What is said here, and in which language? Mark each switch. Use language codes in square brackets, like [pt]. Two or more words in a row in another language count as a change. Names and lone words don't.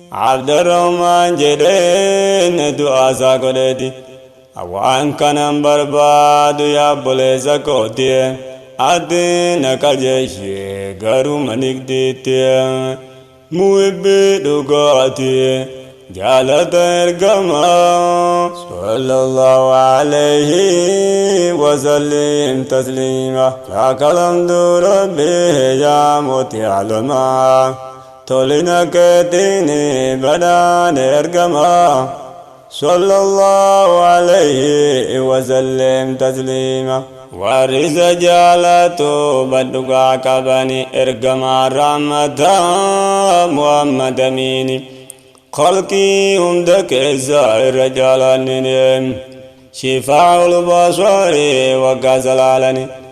[om] Abdurrahmaan jedheen du'aa isaa godheeti. Waan kanan barbaadu yaa obboleessa kooti. Ati na qajeeshee garuu manigdiitti. Muhibbi dhugaati. Jaalata ergama. [ar] صلى الله عليه وسلم تسليما. لك الحمد ربي يا mootii alamaa. [om] Tolina keetiin badhaan ergama. [ar] صلى الله عليه وسلم تسليما. [om] Warri isa jaalatu badhugaa qabani ergamaa rahmataa Muhammad Amiini. Khalqii hunda keessa irra jaalannine. Shifaa'ul basari waggaa salaalani.